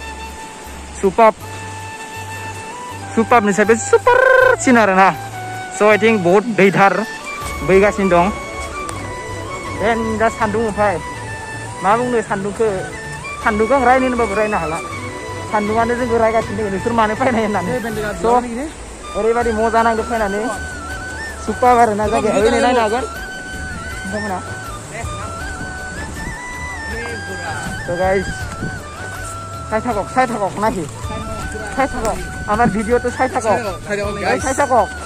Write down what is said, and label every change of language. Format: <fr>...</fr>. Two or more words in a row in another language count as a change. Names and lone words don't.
<brx>सुपारनिफ्राय बे सुपारसिन आरो ना</brx> <en>So I think</en> <brx>बहुत दैथार बैगासिनो दं एन दा सान्दुं ओमफ्राय मा बुंनो सान्दुंखौ आं रायनो होनबाबो रायनो हाला सान्दुंआनो जोंखौ रायगासिनो दङ नोंसोर मानो फैनाय होननानै स' ओरैबायदि मजा नांदो फैनानै सुपार आरोना जायगाया ओरैनो नायनो हागोन नोंथांमोना</brx> <en>So guys</en> <as>চাই থাকক নাকি চাই থাকক</as> <bn>আমার ভিডিওটো</bn> <as>চাই থাকক চাই থাকক</as>